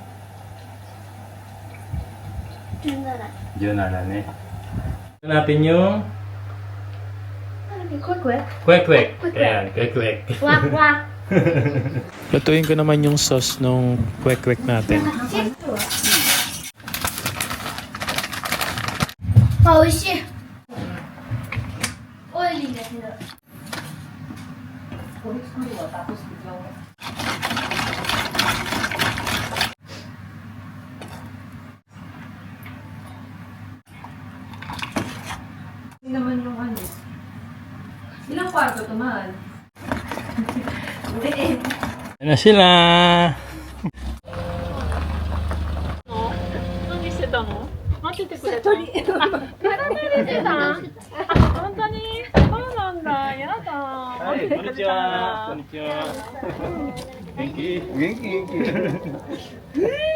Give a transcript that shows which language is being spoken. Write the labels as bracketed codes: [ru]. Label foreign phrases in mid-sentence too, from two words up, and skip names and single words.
[tl] 17. Diyan na lang eh. Ito natin yung Kwek-kwek. kwek-kwek. Kwek-kwek. Ayan, kwek-kwek. Wak, wak. Lutuin ko naman yung sauce nung kwek-kwek natin. [ja] あ、美味しい。オイリーだけど。 [tl] Hindi naman yung ano. Ilang kwarto to, mahal? Hindi eh. Ayan na sila! [ja] 何してたの？待っててくれた。あ、体寝てた。あ、本当に。そうなんだ。やだ。はい、こんにちは。こんにちは。元気？元気元気。